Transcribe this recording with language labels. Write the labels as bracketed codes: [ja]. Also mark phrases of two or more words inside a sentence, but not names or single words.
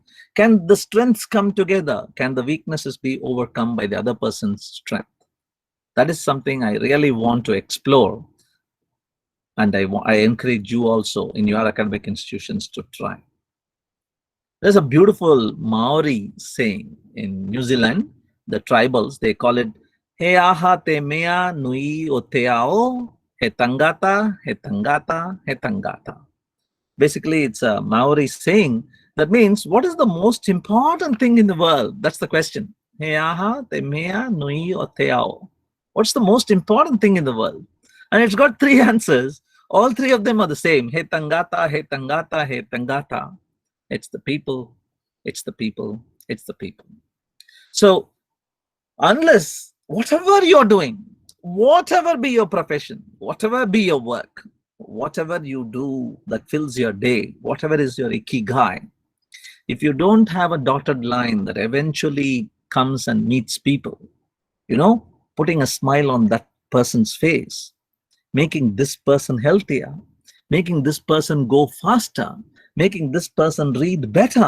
[en] Can the strengths come together? Can the weaknesses be overcome by the other person's strength? That is something I really want to explore. And I encourage you also in your academic institutions to try. There's a beautiful Maori saying in New Zealand, the tribals, they call it [mi] He aha te mea nui o te ao, he tangata, he tangata, he tangata. [en] Basically, it's a Maori saying that means, what is the most important thing in the world? That's the question. [mi] He aha te mea nui o te ao. [en] What's the most important thing in the world? And it's got three answers. All three of them are the same. [mi] He tangata, he tangata, he tangata. [en] It's the people, it's the people, it's the people. So unless whatever you're doing, whatever be your profession, whatever be your work, whatever you do that fills your day, whatever is your ikigai, if you don't have a dotted line that eventually comes and meets people, putting a smile on that person's face, making this person healthier, making this person go faster, making this person read better.